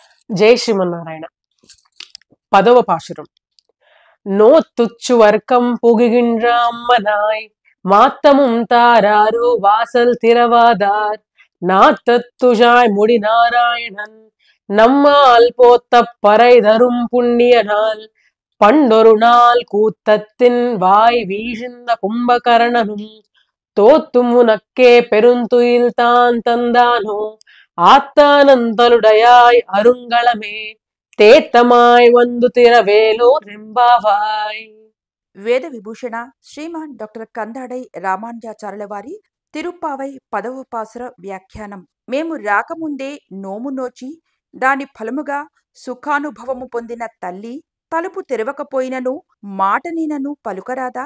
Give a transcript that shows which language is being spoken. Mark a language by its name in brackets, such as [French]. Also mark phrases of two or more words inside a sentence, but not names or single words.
[Telugu] జై శ్రీమన్నారాయణ. 10వ పాశురం. [Tamil] நோத்துச்சு வர்க்கம் புகுகின்ற அம்மனாய் மாத்தமும் தாராரோ வாசல் திறவாதார் நாத்தத்துழாய் முடி நாராயணன் நம்மால் போத்த பறை தரும் புண்ணிய நாள் பண்டொரு நாள் கூத்தத்தின் வாய் வீழ்ந்த கும்பகரணனும் தோத்தும் உனக்கே பெருந்துயில் தான் தந்தானோ ஆத்தானந்தலுடையாய் அருங்களமே தேற்றமாய் வந்து திறவேலோர் எம்பாவாய். [Telugu] వేద విభూషణ శ్రీమాన్ డాక్టర్ కందాడై రామానుజాచార్యుల వారి తిరుప్పావై 10వ పాసుర వ్యాఖ్యానం. మేము రాకముందే నోము నోచి దాని ఫలముగా సుఖానుభవము పొందిన తల్లి తలుపు తెరవకపోయినను మాటనినను పలుకరాదా?